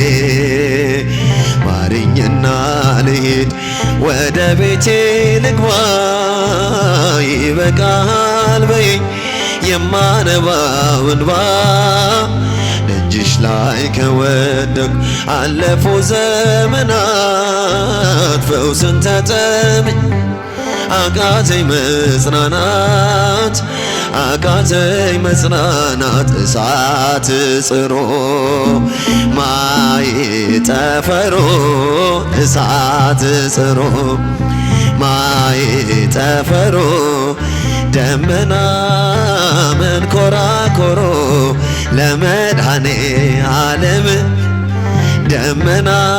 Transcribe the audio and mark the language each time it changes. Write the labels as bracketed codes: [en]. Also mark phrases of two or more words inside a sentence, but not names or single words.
[am] ማሪኝና ልሂድ ወደ ቤቴ ልግባ ይበቃል በይኝ የማነባው እንባ ደጅሽ ላይ ከወደቅኩ አለፉ ዘመናት ፈውስን ተጠምቼ አቃተኝ መጽናናት አቃተኝ መጽናናት [ti] እሳት ጽሮ ማይ ጠፈሮ እሳት ጽሮ ማይ ጠፈሮ ደመና መንኮራኮሮ [am] ለመድኃኔ ዓለም ደመና